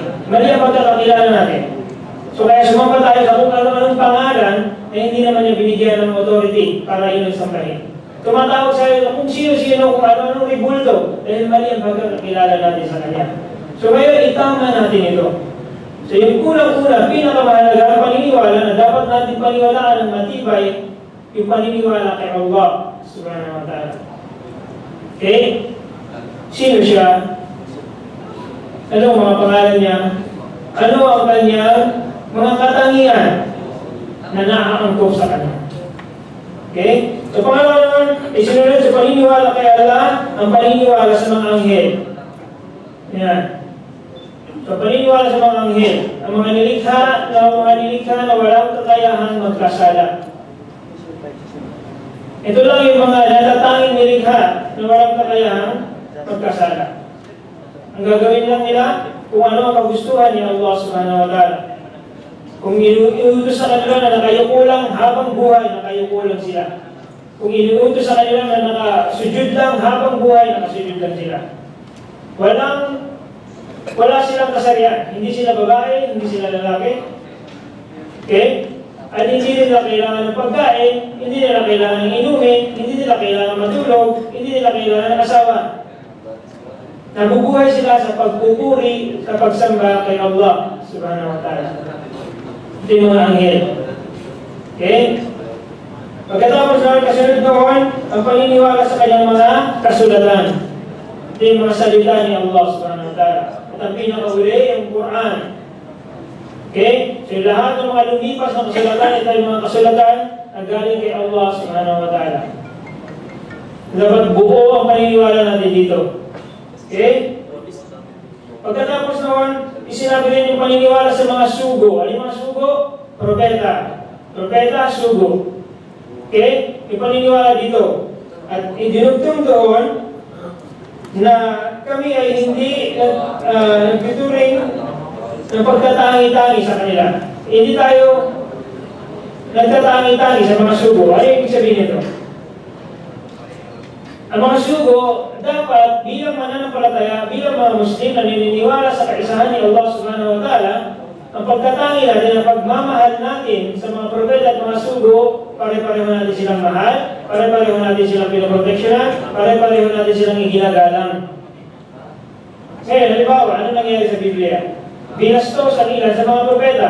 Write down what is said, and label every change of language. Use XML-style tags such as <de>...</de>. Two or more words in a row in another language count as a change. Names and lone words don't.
<tl>Mali ang pagkakakilala natin. So kaya sumamba tayo sa kung anong pangalan na hindi naman niya binigyan ng authority para yun ang sambahin. Tumatawag sa kung sino-sino, kung anong ribulto, dahil mali ang pagkakakilala natin sa kanya. So ngayon, itama natin ito. So yung unang-una, pinakamahalaga ang paniniwala na dapat natin paniwalaan ng matibay yung paniniwala kay Allah</tl> <ar>subhanahu wa ta'ala.</ar> <tl>Okay? Sino siya? Ano ang mga pangalan niya? Ano ang kanyang mga katangian na naaangkop sa kanya? Okay? So pangalawa naman, isinunod sa paniniwala kay Allah ang paniniwala sa mga anghel. Yan. So paniniwala sa mga anghel, ang mga nilikha na walang kakayahan magkasala. Ito lang yung mga natatanging nilikha na walang kakayahan magkasala. Ang gagawin lang nila kung ano ang kagustuhan ni Allah</tl> <ar>subhanahu wa ta'ala.</ar> <tl>Kung inuutos sa kanila na nakayukulang habang buhay, nakayukulang sila. Kung inuutos sa kanila na nakasujud lang habang buhay, nakasujud lang sila. Wala silang kasarian. Hindi sila babae, hindi sila lalaki. Okay? At hindi nila kailangan ng pagkain, hindi nila kailangan ng inumin, hindi nila kailangan matulog, hindi nila kailangan ng asawa. Nabubuhay sila sa pagpupuri, sa pagsamba kay Allah</tl> <ar>subhanahu wa ta'ala.</ar> <tl>Ito yung mga anghel. Okay? Pagkatapos naman kasunod doon, ang paniniwala sa kanyang mga kasulatan. Ito yung mga salita ni Allah</tl> <ar>subhanahu wa ta'ala.</ar> <tl>At ang pinakauli, yung Quran. Okay? So lahat ng mga lumipas na kasulatan, ito yung mga kasulatan na galing kay Allah</tl> <ar>subhanahu wa ta'ala.</ar> <tl>Dapat buo ang paniniwala natin dito. Okay? Pagkatapos naman, isinabi rin yung paniniwala sa mga sugo. Ano yung mga sugo? Propeta. Propeta, sugo. Okay? Yung paniniwala dito. At idinugtong doon na kami ay hindi nagtuturing ng pagtatangi-tangi sa kanila. Hindi tayo nagtatangi-tangi sa mga sugo. Ano yung ibig sabihin nito? Ang mga sugo, dapat bilang mananampalataya, bilang mga Muslim na naniniwala sa kaisahan ni Allah</tl> <ar>subhanahu wa ta'ala,</ar> <tl>ang pagkatangi natin, ang pagmamahal natin sa mga propeta at mga sugo, pare-pareho natin silang mahal, pare-pareho natin silang pinoproteksyonan, pare-pareho natin silang iginagalang. Ngayon, halimbawa, ano nangyari sa Biblia? Binastos ang ilan sa mga propeta.</tl>